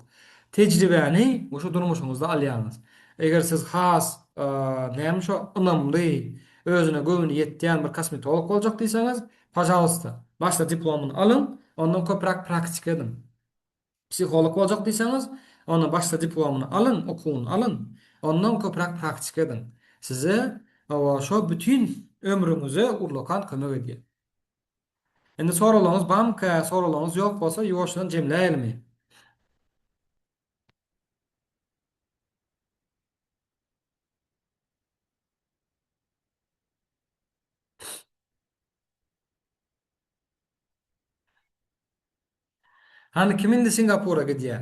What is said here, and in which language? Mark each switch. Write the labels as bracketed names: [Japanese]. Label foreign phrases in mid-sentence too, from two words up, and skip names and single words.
[Turkmen] Tejribäni şu durmuşyňyzda alýanyz. Eger siz has näme şo ynamly, özüne göwüni ýetýän bir kosmetolog boljak diýseňiz, pajalsta, başta diplomunu alın, ondan köprak praktik edin. Psikolog boljak diýseňiz, onu başta diplomunu alın, okuwuny alın, ondan köprak praktik edin. Size şo bütün ömrüňize urlakan kömek edýär. Endi soralaryňyz barmy? Soralaryňyz ýok bolsa, ýoşdan jemläýelmi? Hani kimindi Singapura gidýär?